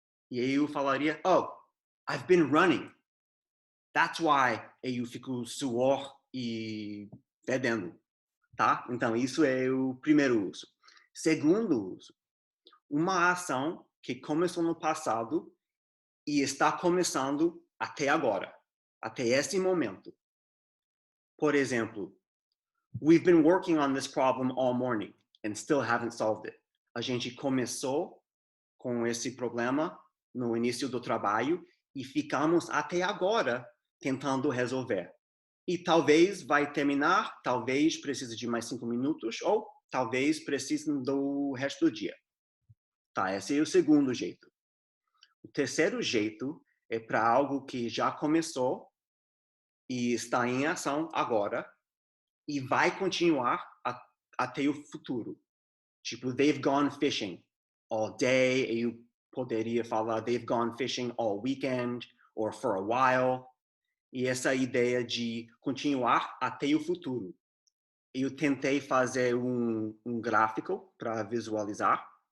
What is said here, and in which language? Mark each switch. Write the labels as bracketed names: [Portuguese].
[Portuguese] E aí eu falaria, oh, [English] I've been running. That's why [Portuguese] eu fico suor e fedendo, tá? Então, isso é o primeiro uso. Segundo uso, uma ação que começou no passado e está começando até agora, até esse momento. Por exemplo, [English] we've been working on this problem all morning and still haven't solved it. [Portuguese] A gente começou com esse problema no início do trabalho e ficamos até agora tentando resolver. E talvez vai terminar, talvez precise de mais 5 minutos, ou talvez precise do resto do dia. Tá, esse é o segundo jeito. O terceiro jeito é para algo que já começou e está em ação agora e vai continuar até o futuro. Tipo, [English] they've gone fishing all day, [Portuguese] eu poderia falar [English] they've gone fishing all weekend or for a while. [Portuguese] E essa ideia de continuar até o futuro. Eu tentei fazer um gráfico para visualizar.